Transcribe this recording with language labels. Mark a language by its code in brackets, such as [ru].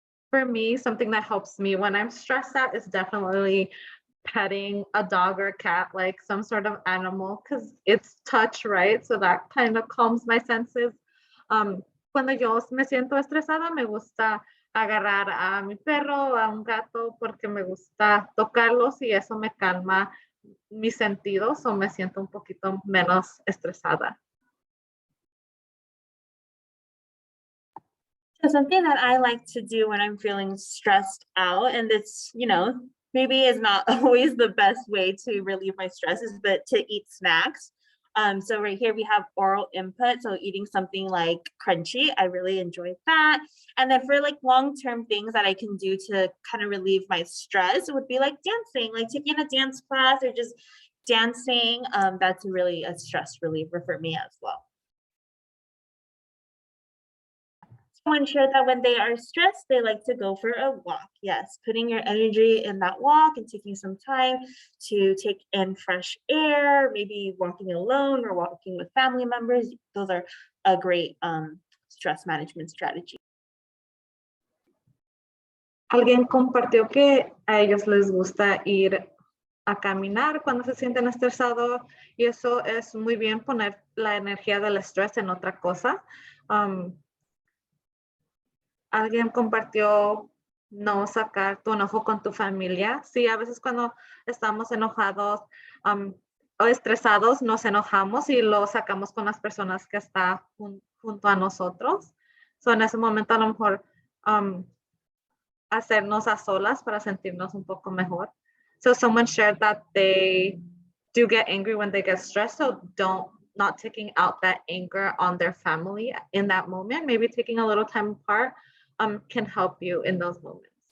[en] For me, something that helps me when I'm stressed out is definitely petting a dog or a cat, like some sort of animal, because it's touch, right? So that kind of calms my senses. [es] cuando yo me siento estresada, me gusta agarrar a mi perro, a un gato, porque me gusta tocarlos y eso me calma mis sentidos o me siento un poquito menos estresada. [en] So something that I like to do when I'm feeling stressed out, and it's, maybe is not always the best way to relieve my stresses, but to eat snacks. So right here we have oral input, so eating something like crunchy. I really enjoy that. And then for like long-term things that I can do to kind of relieve my stress, it would be like dancing, like taking a dance class or just dancing. That's really a stress reliever for me as well. To ensure that when they are stressed, they like to go for a walk. Yes, putting your energy in that walk and taking some time to take in fresh air, maybe walking alone or walking with family members. Those are a great stress management strategy. [es] Alguien compartió que a ellos les gusta ir a caminar cuando se sienten estresados y eso es muy bien poner la energía del estrés en otra cosa. Alguien compartió no sacar tu enojo con tu familia. Sí, a veces cuando estamos enojados o estresados nos enojamos y lo sacamos con las personas que están junto a nosotros. So, en ese momento a lo mejor hacernos a solas para sentirnos un poco mejor. [en] So someone shared that they do get angry when they get stressed, so not taking out that anger on their family in that moment. Maybe taking a little time apart can help you in those moments.